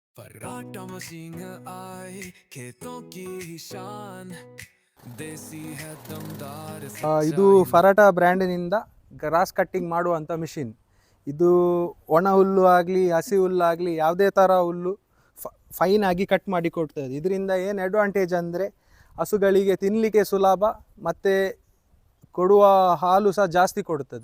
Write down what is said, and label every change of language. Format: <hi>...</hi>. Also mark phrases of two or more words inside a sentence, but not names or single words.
<hi>फर्राटा मशीन आई खेतों की ही शान देसी है दमदार</hi> <kn>ಇದು</kn> <hi>सच्चाई</hi> <kn>ಫರಾಟಾ ಬ್ರ್ಯಾಂಡಿನಿಂದ</kn> <en>grass cutting</en> <kn>ಮಾಡುವಂಥ ಮಿಷಿನ್. ಇದು ಒಣ ಹುಲ್ಲು ಆಗಲಿ ಹಸಿ ಹುಲ್ಲು ಆಗಲಿ ಯಾವುದೇ ಥರ ಹುಲ್ಲು ಫೈನ್ ಆಗಿ ಕಟ್ ಮಾಡಿ ಕೊಡ್ತದೆ. ಇದರಿಂದ ಏನು ಅಡ್ವಾಂಟೇಜ್ ಅಂದರೆ ಹಸುಗಳಿಗೆ ತಿನ್ನಲಿಕ್ಕೆ ಸುಲಭ ಮತ್ತು ಕೊಡುವ ಹಾಲು ಸಹ ಜಾಸ್ತಿ ಕೊಡುತ್ತದೆ.</kn>